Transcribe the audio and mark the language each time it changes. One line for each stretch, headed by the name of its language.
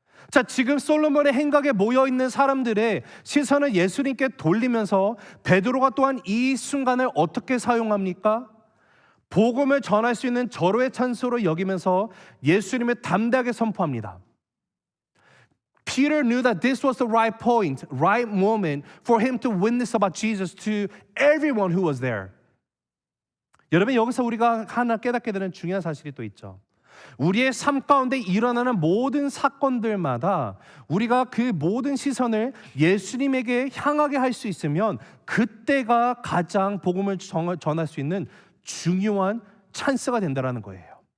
Korean: 자, 지금 솔로몬의 행각에 모여있는 사람들의 시선을 예수님께 돌리면서 베드로가 또한 이 순간을 어떻게 사용합니까? 복음을 전할 수 있는 절호의 찬스로 여기면서 예수님을 담대하게 선포합니다.
English: Peter knew that this was the right point, right moment for him to witness about Jesus to everyone who was there.
Korean: 여러분, 여기서 우리가 하나 깨닫게 되는 중요한 사실이 또 있죠. 우리의 삶 가운데 일어나는 모든 사건들마다 우리가 그 모든 시선을 예수님에게 향하게 할 수 있으면 그때가 가장 복음을 전할 수 있는 중요한 찬스가 된다는 거예요.